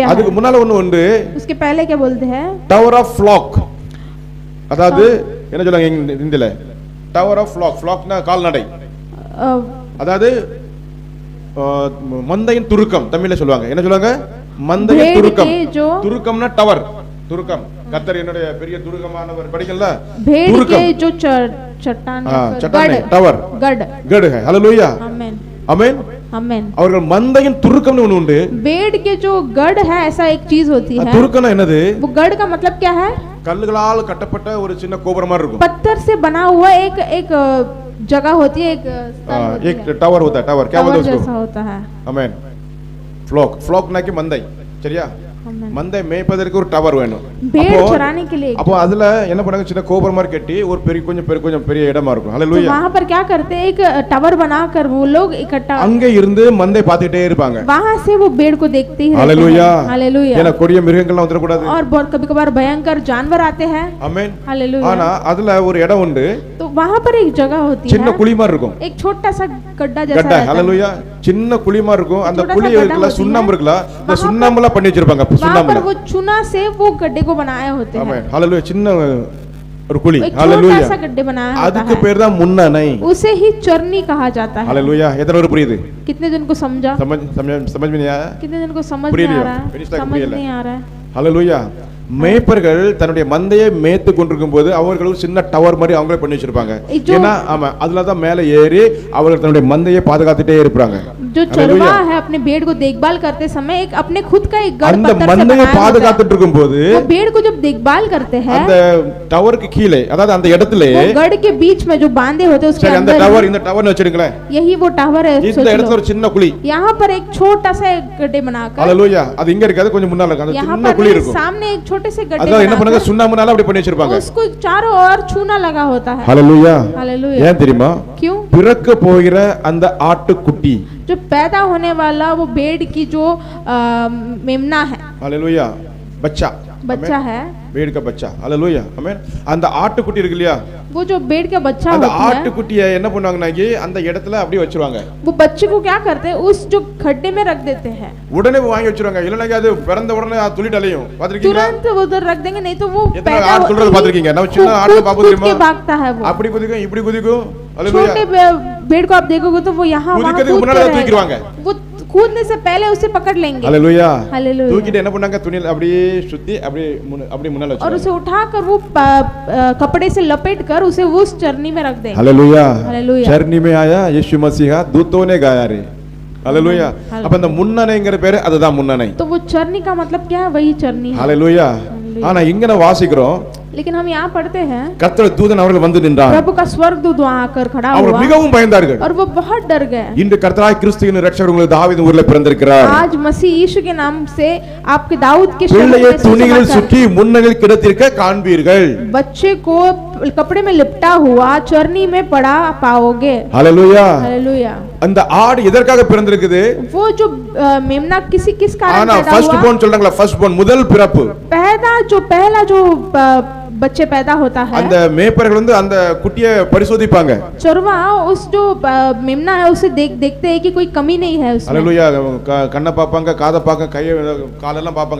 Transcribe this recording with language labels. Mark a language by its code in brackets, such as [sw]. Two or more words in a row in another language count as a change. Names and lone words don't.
[ta] அதுக்கு [hi] है? [ta] முன்னால ஒண்ணு உண்டு, [hi] उसके पहले क्या बोलते हैं? [en] tower of flock. [ta] அதாவது என்ன சொல்றாங்க இந்தியில? [en] tower of flock. [ta] ஃப்ளாக்னா கால்நடை. அதாவது மந்தையின் துருக்கம் தமிழ்ல சொல்லுவாங்க. என்ன சொல்லுவாங்க? மந்தையின் [hi] भेड़ [ta] துருக்கம். [hi] के जो [ta] துருக்கம்னா டவர். துருக்கம். கர்த்தர் என்னுடைய பெரிய துருக்கமானவர் படிக்கல. [hi] भेड़ [ta] துருக்கம். [hi] के जो चट्टान चट्टान नहीं, टवर. गढ़ गढ़ है. हालेलुया. आमेन आमेन. आमेन। [ta] அவர்கள் மந்தையின் துருக்கம்னு ஒண்ணு உண்டு. [hi] भेड़ के जो गढ़ है ऐसा एक चीज होती है। [ta] துருக்கம்னா என்னது? [hi] वो गढ़ का मतलब क्या है? [ta] கல்லுகளால் கட்டப்பட்ட ஒரு சின்ன கோபுரம் மாதிரி இருக்கும். [hi] पत्थर से बना हुआ एक एक जगह होती है, एक स्थल होती एक है। टावर होता है. टावर क्या बोलते हैं जैसा उसको? होता है। आमेन. फ्लॉक. फ्लॉक ना कि [ta] மந்தை. சரியா? [hi] आमेन। [ta] மந்தை மேய்ப்பதற்கு ஒரு டவர் வேணும். [hi] भेड़ [ta] அப்போ [hi] चराने के लिए [ta] அப்போ அதுல என்ன பண்ணாங்க? சின்ன கோபுரம் மாதிரி கட்டி ஒரு பெரிய கொஞ்சம் பெரிய இடமா இருக்கும். [hi] तो [ta] ஹalleluya. [hi] वहां पर क्या करते हैं? एक टावर बनाकर वो लोग इकट्ठा [ta] அங்க இருந்து மந்தை பார்த்துட்டே இருப்பாங்க. [hi] वहां से वो भेड़ को देखते ही रहते हालेलुया. हैं। हालेलुया। [ta] ஏன்னா கொடிய மிருகங்கள்லாம் வந்துட கூடாது. [hi] और बहुत कभी-कभार भयंकर जानवर आते हैं। [ta] ஆமென். [hi] हालेलुया। [ta] ஆனா அதுல ஒரு இடம் உண்டு, [hi] तो वहां पर एक जगह होती [ta] சின்ன [hi] है, [ta] குழி மாதிரி இருக்கும். [hi] एक छोटा सा गड्ढा जैसा [ta] கட்டை. [hi] रहता है। [ta] ஹalleluya. சின்ன குழி மாதிரி இருக்கும். அந்த [hi] छोटा सा [ta] குழி [hi] गड्ढा [ta] இருக்குல, [hi] होती [ta] சுண்ணாம்பு [hi] है। [ta] இருக்குல, இந்த [hi] वहां पर- [ta] சுண்ணாம்புல பண்ணி வச்சிருப்பாங்க. [hi] वहां पर [ta] சுண்ணாம்புல. [hi] वो चूना से वो गड्ढे को बनाए होते हैं। [ta] ஆமென். ஹalleluya. சின்ன ஒரு குழி. [hi] एक छोटा [ta] ஹalleluya. [hi] सा गड्ढे बनाया [ta] அதுக்கு [hi] होता है, [ta] பேர் தான் முன்னணை. [hi] उसे ही चरनी कहा जाता है। [ta] ஹalleluya. எத்தனை பேர் புரியுது? [hi] कितने जन को समझा? समझ में नहीं आया? कितने जन को समझ [ta] புரியலையோ? [hi] नहीं आ रहा है? Finish tag समझ [ta] புரியல. [hi] नहीं आ रहा है। [ta] ஹalleluya. மேய்ப்பர்கள் தன்னுடைய மந்தையை மேய்த்து கொண்டிருக்கும் போது அவர்கள் ஒரு சின்ன டவர் மாதிரி அவங்களே பண்ணி வச்சிருப்பாங்க. ஏன்னா ஆமா அதுல தான் மேலே ஏறி அவர்கள் தன்னுடைய மந்தையை பாதுகாத்துட்டே இருப்பாங்க. [hi] जो चरवाहा है अपने भेड़ को देखभाल करते समय एक अपने खुद का एक गढ़ [ta] அந்த [hi] पत्थर से [ta] மந்தையை [hi] बनाया होता [ta] பாதுகாத்துட்டு இருக்கும்போது [hi] है। वो भेड़ को जब देखभाल करते हैं, [ta] அந்த டவருக்கு கீழே அதாவது அந்த இடத்துல [hi] वो गढ़ के बीच में जो बांधे होते हैं उसके [ta] சரி அந்த [hi] अंदर [ta] டவர் இந்த டவர்னு வச்சிருங்களேன். [hi] यही वो टावर है। [ta] இந்த [hi] सोच [ta] இடத்துல [hi] लो, [ta] ஒரு சின்ன குழி. [hi] यहाँ पर एक छोटा सा एक गड्ढे बनाकर, [ta] ஹalleluya. அது இங்க இருக்காது, கொஞ்சம் முன்னால இருக்கு. அந்த [hi] यहाँ [ta] சின்ன [hi] पर [ta] குழி [hi] नहीं, [ta] இருக்கும். [hi] सामने एक छोटे से गड्ढे [ta] அதான் என்ன பண்ணுங்க? [hi] बनाकर [ta] சுண்ணாம்புனால அப்படி பண்ணி வச்சிருப்பாங்க. [hi] उसको चारों ओर चूना लगा होता है। [ta] ஹalleluya. [hi] हालेलुया। [ta] ஏன் தெரியுமா? [hi] क्यों? [ta] பிறக்க போகிற அந்த ஆட்டுக்குட்டி. [hi] जो पैदा होने वाला वो भेड़ की जो मेमना है, [ta] ஹalleluya. [hi] बच्चा बच्चा है, भेड़ का बच्चा. [ta] ஹalleluya. ஆமென். அந்த ஆட்டுக்குட்டி இருக்கு இல்லையா? [hi] वो जो भेड़ का बच्चा [ta] அந்த [hi] होती है, [ta] ஆட்டுக்குட்டியை என்ன பண்ணுவாங்கன்னா அந்த இடத்துல அப்படியே வச்சிருவாங்க. [hi] वो बच्चे को क्या करते हैं? उस जो खड्डे में रख देते हैं। [ta] உடனே வாங்கி வச்சிருவாங்க. இல்லனா அது பிறந்த உடனே துள்ளிட்டு அலையும். பாத்திருக்கீங்களா? [hi] तुरंत वो उधर रख देंगे, नहीं तो वो [ta] எத்தனை [hi] पैदा [ta] ஆடு துள்ளுறது பாத்திருக்கீங்க? நம்ம சின்ன ஆடு பாப்போம் [hi] कूद [ta] தெரியுமா? [hi] के भागता है वो। [ta] அப்படி குதிக்கும் இப்படி குதிக்கும். ஹalleluya. [hi] छोटे भेड़ को आप देखोगे तो वो यहाँ वहाँ [ta] குதிக்கிறதுக்கு முன்னாடி [hi] कूदते [ta] தூக்கிடுவாங்க. [hi] रहेगा। वो कूदने से पहले उसे पकड़ लेंगे। [ta] ஹalleluya. [hi] हालेलुया। [ta] தூக்கிட்டு என்ன பண்ணாங்க? துணியில அப்படியே சுத்தி அப்படியே அப்படியே முன்னால [hi] और [ta] வச்சிருவாங்க. [hi] उसे उठाकर वो कपड़े से लपेट कर उसे उस चरनी में रख देंगे। [ta] ஹalleluya. [hi] हालेलुया। चरनी में आया यीशु मसीहा दूतों ने गाया रे. [ta] ஹalleluya. அப்ப அந்த முன்னணைங்கிற பேரு அதுதான் முன்னணை. [hi] तो वो चरनी का मतलब क्या है? वही चरनी है। [ta] ஹalleluya. ஆனா இங்க நான் வாசிக்கிறோம், [hi] लेकिन हम यहाँ पढ़ते हैं [ta] கர்த்தர் தூதன் அவர்கள் வந்து நின்றார். [hi] प्रभु का स्वर्गदूत वहाँ आकर खड़ा [ta] அவர் [hi] हुआ [ta] மிகவும் பயந்தார்கள். [hi] और वो बहुत डर गए। [ta] இன்று கர்த்தராய் கிறிஸ்துவின் இரட்சகர் உங்களுக்கு தாவீது ஊரிலே பிறந்திருக்கிறார். [hi] आज मसीह यीशु के नाम से आपके दाऊद के [ta] பிள்ளையை [hi] शहर में [ta] துணியில் [hi] सुसमाचार- [ta] சுற்றி முன்னணியில் கிடத்திருக்க காண்பீர்கள். [hi] बच्चे को कपड़े में लिपटा हुआ चरनी में पड़ा पाओगे। [ta] ஹalleluya. [hi] हालेलुया। [ta] அந்த ஆடு எதற்காக பிறந்திருக்குது? [hi] वो जो मेमना किस कारण [ta] ஆனா [hi] पैदा [ta] ஃபர்ஸ்ட் [hi] हुआ? [ta] born சொல்றாங்களா? [en] first born [ta] முதல் பிறப்பு. [hi] पहला जो बच्चे पैदा होता है, [ta] அந்த மேய்ப்பர்கள் வந்து அந்த குட்டியை பரிசோதிப்பாங்க. [hi] चरवा उस जो मेमना है उसे देखते हैं कि कोई कमी नहीं है उसमें। [ta] ஹalleluya. கண்ணை பாப்பாங்க, காதை பாப்பாங்க, கையை காலெல்லாம் பாப்பாங்க.